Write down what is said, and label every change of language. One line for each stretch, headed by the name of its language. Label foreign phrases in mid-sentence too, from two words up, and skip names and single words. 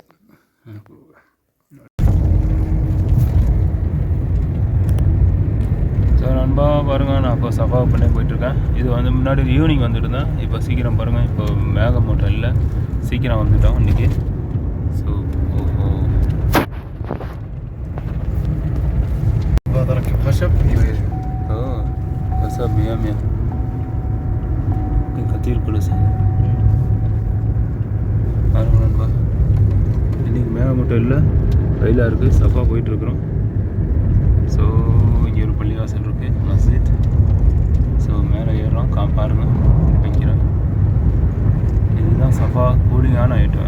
Tamil: ஸோ நண்பா பாருங்கள், நான் இப்போ சஃபா பண்ணி போயிட்டுருக்கேன். இது வந்து முன்னாடி ஈவினிங் வந்துட்டுருந்தேன். இப்போ சீக்கிரம் பாருங்கள், இப்போ மேகமூட்டம் இல்லை, சீக்கிரம் வந்துட்டோம் இன்றைக்கி. ஸோ ஓஹோ
Arabic: هذا ركب خشب. خشب 100 كثير كويس.
Tamil: பாருங்க நண்பா, இன்றைக்கி மேகமூட்டம் இல்லை, வெயிலாக இருக்குது. சஃபா போயிட்டுருக்குறோம். ஸோ இங்கே ஒரு பள்ளிவாசல் இருக்குது, மஸ்ஜித். ஸோ மேலே ஏறுறோம், பாருங்கள் வைக்கிறேன். இதுதான் சஃபா கூலிங்கான ஐட்டம்.